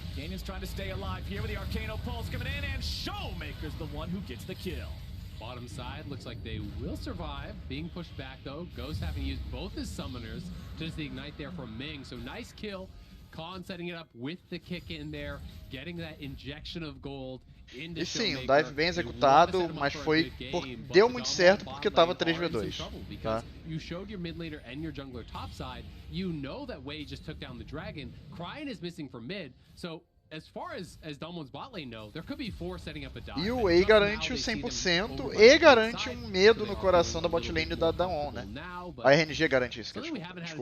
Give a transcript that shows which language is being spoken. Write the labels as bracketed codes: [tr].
[en] Canyon's trying to stay alive here with the Arcano Pulse coming in, and Showmaker's the one who gets the kill. Bottom side looks like they will survive, being pushed back though. Ghost having used both his summoners to just ignite there from Ming, so nice kill. Khan setting it up with the kick in there, getting that injection of gold. [pt] E sim, um dive bem executado, mas deu muito certo porque tava 3v2. Tá? [en] You showed your mid laner and your jungler top side. You know that Wei just took down the dragon. Cryin is missing from mid, so as far as Damwon's bot lane know, there could be 4 setting up a dive. [pt] E o Wei garante o 100% e garante um medo no coração da bot lane da Damwon, né? A RNG garante isso, desculpa.